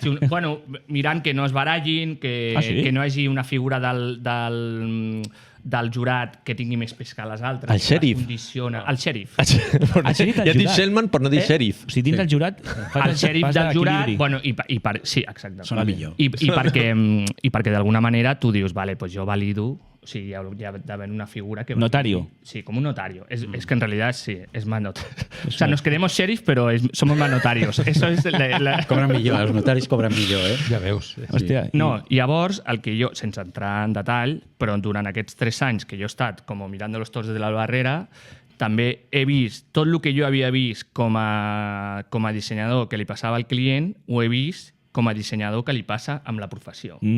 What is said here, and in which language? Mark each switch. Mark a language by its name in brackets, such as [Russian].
[Catalan] Bueno, mirant que no es barallin, que no hi hagi una figura del jurat que tingui més pes que les altres. El xèrif. El xèrif. El xèrif del Ja et dic jurat. Shellman per no dir xèrif. O sigui, dins del jurat... El xèrif del jurat... Bueno, sí, exacte. Sona millor. I perquè d'alguna manera tu dius, vale, pues jo valido. O sigui, hi ha d'haver una figura que... [Spanish] Notario. Sí, como un notario. Es que en realidad sí, es más notario. O sea, nos queremos sheriff, pero somos más notarios. Eso es [Catalan] Cobren millor, els notaris cobren millor, eh? Ja veus. Hòstia, No, llavors, el que jo, sense entrar en detall, però durant aquests 3 anys que jo he estat com [Spanish] mirando los toros de la barrera, [Catalan] també he vist tot el que jo havia vist com a dissenyador que li passava al client, ho he vist com a dissenyador que li passa amb la professió.